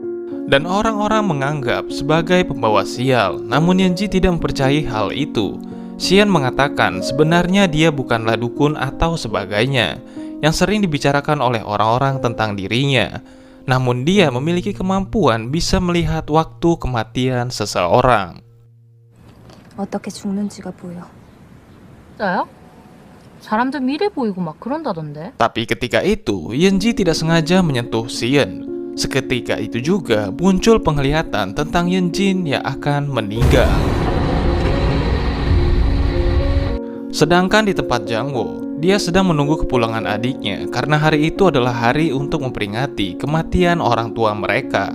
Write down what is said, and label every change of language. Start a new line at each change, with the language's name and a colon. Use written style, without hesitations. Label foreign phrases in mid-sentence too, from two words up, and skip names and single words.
Indonesian: Dan orang-orang menganggap sebagai pembawa sial, namun Yeonji tidak mempercayai hal itu. Sion mengatakan sebenarnya dia bukanlah dukun atau sebagainya, yang sering dibicarakan oleh orang-orang tentang dirinya. Namun dia memiliki kemampuan bisa melihat waktu kematian seseorang.
Korean: 어떻게 죽는지가 보여. 진짜요? 사람들 미래 보이고 막 그런다던데.
Indonesian: Tapi ketika itu, Yeonji tidak sengaja menyentuh Sion. Seketika itu juga muncul penglihatan tentang Yeonjin yang akan meninggal. Sedangkan di tempat Jang Wo, dia sedang menunggu kepulangan adiknya karena hari itu adalah hari untuk memperingati kematian orang tua mereka.